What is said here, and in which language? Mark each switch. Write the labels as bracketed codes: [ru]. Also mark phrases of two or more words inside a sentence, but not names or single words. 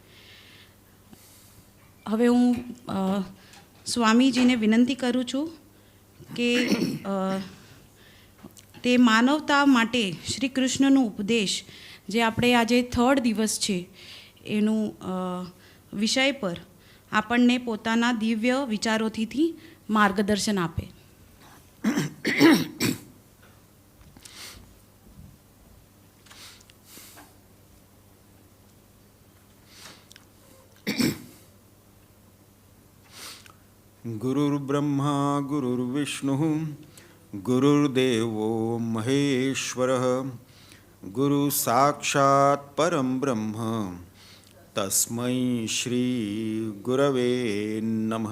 [gu] હવે હું સ્વામીજીને વિનંતી કરું છું કે તે માનવતા માટે શ્રી કૃષ્ણનો ઉપદેશ, જે આપણે આજે 3rd દિવસ છે એનું વિષય પર આપણને પોતાના દિવ્ય વિચારોથી માર્ગદર્શન આપે. [sa] गुरुर्ब्रह्मा गुरुर्विष्णु गुरुर्देवो महेश्वरः गुरु साक्षात् परम ब्रह्म तस्मै श्री गुरवे नमः.